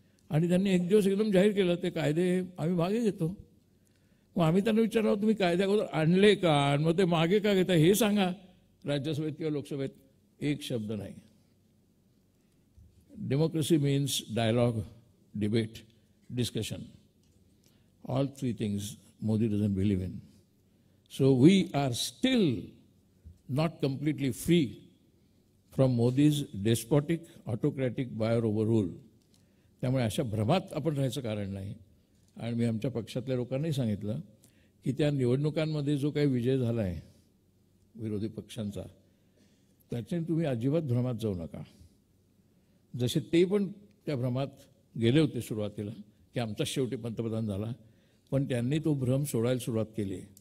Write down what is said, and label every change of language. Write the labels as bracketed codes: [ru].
[mr] आणि त्यांनी एक दिवस एकदम जाहीर केलं ते कायदे आम्ही मागे घेतो. मग आम्ही त्यांना विचारलं तुम्ही कायदे अगोदर आणले का, आणि मग ते मागे का घेता हे सांगा. राज्यसभेत किंवा लोकसभेत एक शब्द नाही. [en] Democracy means dialogue debate, discussion. All three things Modi doesn't believe in. So we are still not completely free from Modi's despotic, autocratic buyer overrule. [mr] त्यामुळे अशा भ्रमात आपण राहायचं कारण नाही. आणि मी आमच्या पक्षातल्या लोकांनाही सांगितलं की त्या निवडणुकांमध्ये जो काही विजय झाला आहे विरोधी पक्षांचा, त्याच्याने तुम्ही अजिबात भ्रमात जाऊ नका. जसे ते पण त्या भ्रमात गेले होते सुरुवातीला की आमचाच शेवटी पंतप्रधान झाला, पण त्यांनी तो भ्रम सोडायला सुरुवात केली.